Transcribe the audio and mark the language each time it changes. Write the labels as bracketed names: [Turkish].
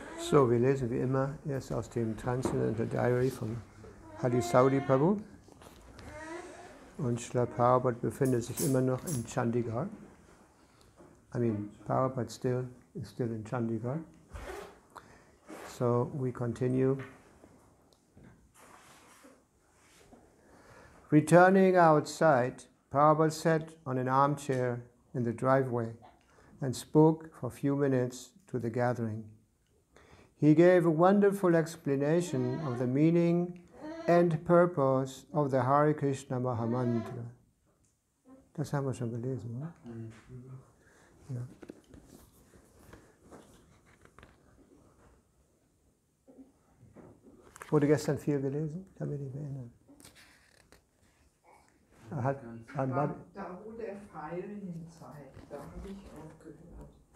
[German] So, wir lesen wie immer erst aus dem Transcendental Diary von Hadi Saudi Prabhu. Und Srila Prabhupada befindet sich immer noch in Chandigarh. [English] Prabhupada is still in Chandigarh. So, we continue. Returning outside, Prabhupada sat on an armchair in the driveway and spoke for a few minutes to the gathering. He gave a wonderful explanation of the meaning and purpose of the Hare Krishna Mahamantra. [German] Das haben wir schon gelesen, oder? Ja. Wurde gestern viel gelesen? Ich kann mich nicht mehr erinnern. Da wo der Pfeil hin zeigt, da habe ich aufgehört.